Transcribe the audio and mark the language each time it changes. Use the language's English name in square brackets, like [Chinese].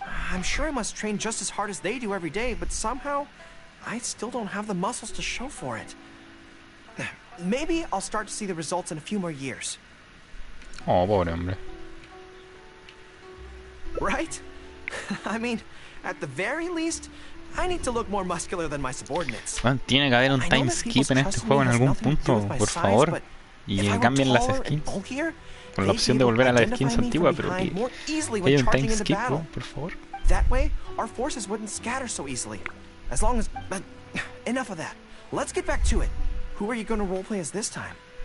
[English] I'm sure I must train just as hard as they do every day, but somehow, I still don't have the muscles to show for it. Maybe I'll start to see the results in a few more years. [Spanish] Oh, pobre hombre. [English] Right? I mean, at the very least, I need to look more muscular than my subordinates. [Spanish] Bueno, tiene que haber un time skip en este juego en algún punto, por favor. Y que cambien las skins. Con la opción de volver a las skins antiguas, pero que haya un time skip, ¿no? Por favor. [English] That way, our forces wouldn't scatter so easily. As long as... enough of that. Let's get back to it. Who are you going to roleplay as this time?